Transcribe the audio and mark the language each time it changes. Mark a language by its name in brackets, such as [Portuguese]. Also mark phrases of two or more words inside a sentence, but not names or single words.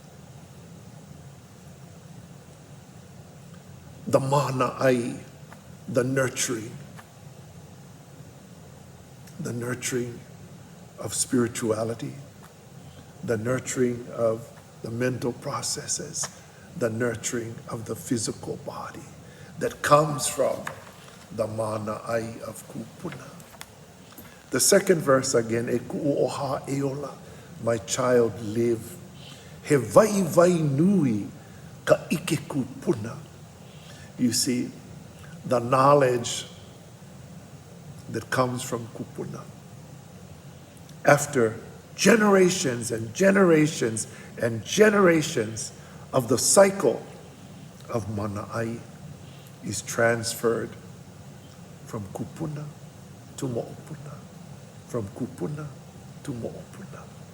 [English] The [Hawaiian] mana ai, [English] the nurturing of spirituality, the nurturing of the mental processes, the nurturing of the physical body that comes from the [Hawaiian] mana ai [English] of kupuna. The second verse again, [Hawaiian] e ku'u ʻOhā eola, [English] my child live. [Hawaiian] He vai vai nui ka ike kupuna. [English] You see, the knowledge that comes from kupuna. After generations and generations and generations of the cycle of [Hawaiian] mana ai [English] is transferred from kupuna to mo'opuna, from kupuna to mo'opuna.